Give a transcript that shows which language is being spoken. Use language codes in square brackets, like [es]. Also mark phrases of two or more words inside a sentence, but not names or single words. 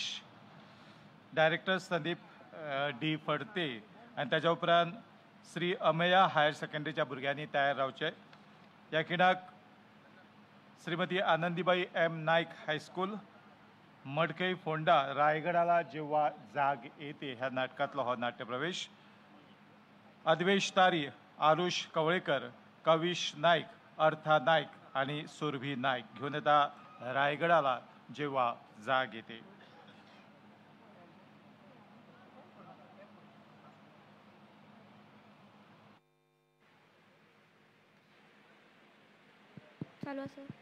[kok] डायरेक्टर संदीप डी फडते आणि त्याच्या उपरांत श्री अमेया हायर सेकंडरीच्या भुरग्यांनी तयार रावचे. या खिणाक श्रीमती आनंदीबाई एम नाईक हायस्कूल मडकई फोंडा रायगडाला जेव्हा जाग येते ह्या नाटकातला हो नाट्यप्रवेश. अद्वेश तारी, आरुष कवळेकर, कविश नाईक, अर्था नाईक आणि सुरभी नाईक घेऊन येता रायगडाला जेव्हा जाग येते. [mr] चालू असेल.